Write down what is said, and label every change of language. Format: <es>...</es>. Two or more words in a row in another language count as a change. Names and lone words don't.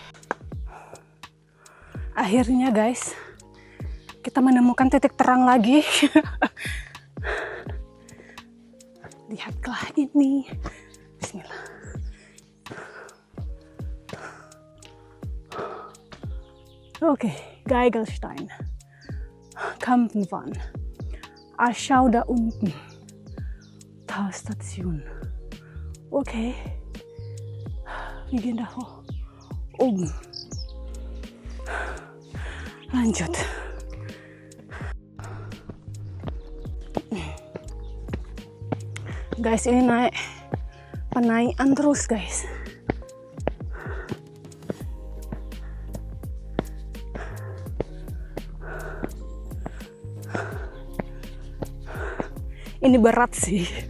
<id>Akhirnya guys, kita menemukan titik terang lagi. Lihatlah ini. Bismillah. Oke,</id> <de>Geigelstein. Kampenwan. Schau da unten. Talstation. Okay. Wir gehen da hoch. Oben.</de> <id>Lanjut. Guys, ini naik penaikan terus guys. Ini berat sih.</id>